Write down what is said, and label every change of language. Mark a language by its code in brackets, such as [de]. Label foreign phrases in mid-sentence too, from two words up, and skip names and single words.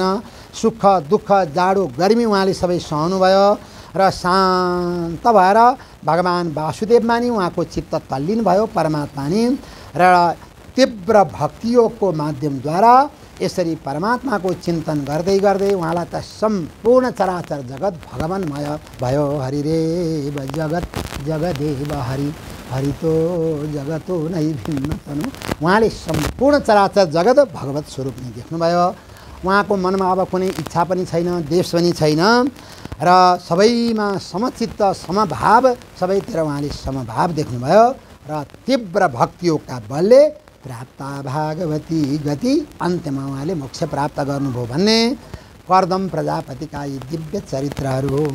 [ne] सुख दुःख जाडो गर्मी उहाँले सबै सहनुभयो र शान्त भएर भगवान् वासुदेवमा नि उहाँको चित्त तल्लीन भयो, परमात्मा नि, र तीव्र भक्तियोगको माध्यमद्वारा यसरी परमात्माको चिन्तन गर्दै गर्दै उहाँलाई त सम्पूर्ण चराचर जगत भगवान्मय भयो। [sa] हरि रे जगत जगदेव हरि हरितो जगतो नै भिन्न तनु। [ne] उहाँले सम्पूर्ण चराचर जगत भगवत स्वरूप नै देख्नुभयो। उहाँको मनमा अब कुनै इच्छा पनि छैन, देश पनि छैन र सबैमा समचित्त समभाव, सबैतिर उहाँले समभाव देख्नुभयो र तीव्र भक्तियोगका बलले प्राप्त भागवती गति, अन्त्यमा उहाँले मोक्ष प्राप्त गर्नुभयो भन्ने कर्दम प्रजापतिका यी दिव्य चरित्रहरू हो।